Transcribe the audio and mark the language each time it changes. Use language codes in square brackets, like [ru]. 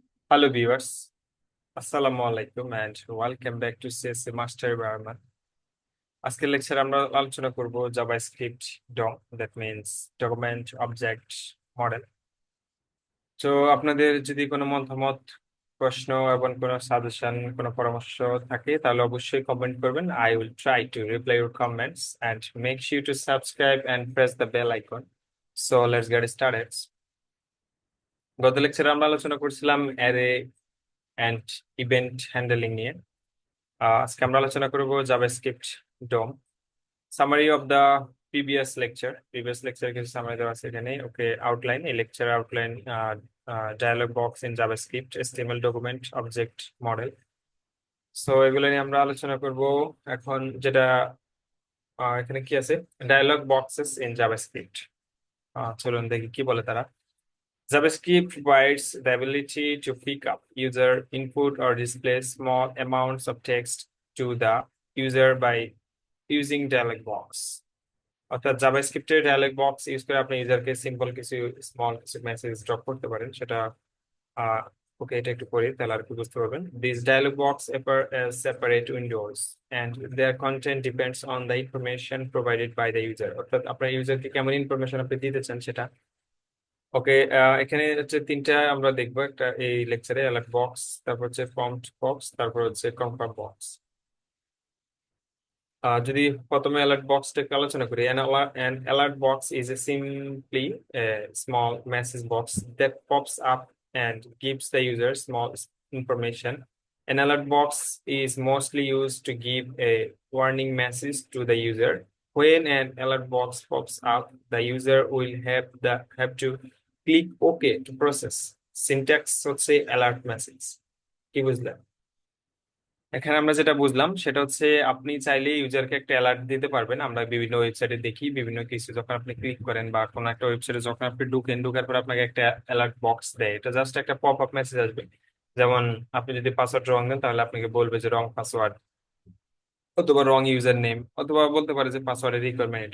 [en] Hello viewers, Assalamu Alaikum and welcome back to CSE Mastery by Arman. [bn] আজকের লেকচারে আমরা আলোচনা করব JavaScript dum, [en] That means document object model. [bn] তো আপনাদের যদি কোনো মতামত, প্রশ্ন এবং কোনো সাজেশন, কোনো পরামর্শ থাকে তাহলে অবশ্যই কমেন্ট করবেন। [en] I will try to reply your comments and make sure to subscribe and press the bell icon. So let's get started. [bn] গত লেকচারে আমরা আলোচনা করছিলাম অ্যারে অ্যান্ড ইভেন্ট হ্যান্ডলিং নিয়ে। আজকে আমরা আলোচনা করব JavaScript dum. [en] summary of the previous lecture [bn] কিছু সামারি দেওয়া আছে এখানে। ওকে, আউটলাইন, এই lecture outline, dialog box in JavaScript, HTML document object model. So এগুলো নিয়ে আমরা আলোচনা করব। এখন যেটা এখানে কি আছে, ডায়ালগ বক্সেস ইন জাভাস্ক্রিপ্ট। চলুন দেখি কি বলে তারা। [en] JavaScript provides the ability to pick up user input or display small amounts of text to the user by using dialog box. [bn] অর্থাৎ জাভাস্ক্রিপ্টের ডায়ালগ বক্স ইউজ করে আপনি ইউজারকে সিম্পল কিছু স্মল কিছু মেসেজ ড্রপ করতে পারেন। সেটা ওকে, এটা একটু পড়ি তাহলে আর কি বুঝতে পারবেন। [en] This dialog box separate windows and their content depends on the information provided by the user. [bn] অর্থাৎ আপনার ইউজারকে কেমন ইনফরমেশন আপনি দিতে চান সেটা। ওকে, এখানে হচ্ছে তিনটা আমরা দেখবো একটা এই লেকচারে, অ্যালার্ট বক্স, তারপর হচ্ছে প্রম্পট বক্স, তারপর হচ্ছে কনফার্ম বক্স। যদি প্রথমে অ্যালার্ট বক্সটাকে আলোচনা করি, [en] an alert box is a simply a small message box that pops up and gives the user small information. An alert box is mostly used to give a warning message to the user. When an alert box pops up, the user will have to click OK to process. [bn] Syntax হচ্ছে alert message। কি বুঝলেন? এখানে আমরা যেটা বুঝলাম সেটা হচ্ছে আপনি চাইলে ইউজারকে একটা অ্যালার্ট দিতে পারবেন। আমরা বিভিন্ন ওয়েবসাইটে দেখি বিভিন্ন কিছু যখন আপনি ক্লিক করেন বা কোনো একটা ওয়েবসাইটে যখন আপনি ঢোকার পর আপনাকে একটা অ্যালার্ট বক্স দেয়, এটা জাস্ট একটা পপ আপ মেসেজ আসবে। যেমন আপনি যদি পাসওয়ার্ড রং দেন তাহলে আপনাকে বলবে যে রং পাসওয়ার্ড, অথবা রং ইউজার নেম, অথবা বলতে পারে যে পাসওয়ার্ডের রিকোয়ারমেন্ট।